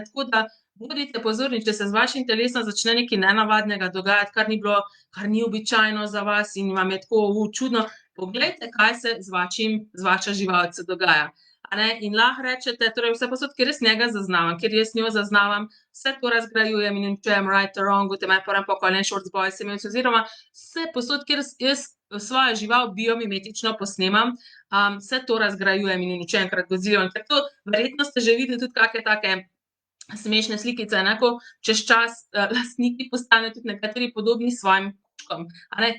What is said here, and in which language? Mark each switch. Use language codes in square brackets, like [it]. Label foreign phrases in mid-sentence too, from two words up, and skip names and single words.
[sl] Tako da bodite pozorni, če se z vašim telesom začne nekaj nenavadnega dogajati, kar ni običajno za vas in vam je tako, čudno, poglejte, kaj se z vašo živalco dogaja, a ne. In lahko rečete, torej vsepovsod, kjer jaz njega zaznavam, kjer jaz njo zaznavam, vse to razgrajujem in uničujem, [en] right or wrong, [sl] oziroma vsepovsod, kjer jaz svojo žival biomimetično posnemam, vse to razgrajujem in uničujem, ker to verjetno ste že videli tudi kake take smešne slikice, a ne, ko čez čas lastniki postanejo tudi nekateri podobni svojim kužkom, a ne.